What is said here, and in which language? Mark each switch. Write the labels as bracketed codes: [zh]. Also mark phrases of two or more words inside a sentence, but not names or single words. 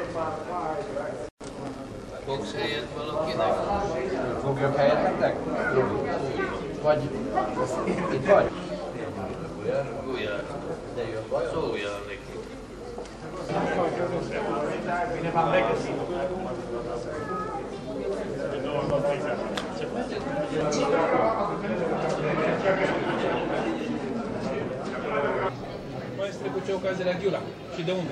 [hu] Box helyett valakinek? Foglyok helyett nektek? Vagy... Itt vagy? Gulyás. De jön baj? Szóljál neki. [ro] Mai este cu ce ocazie la Ghiula și de unde?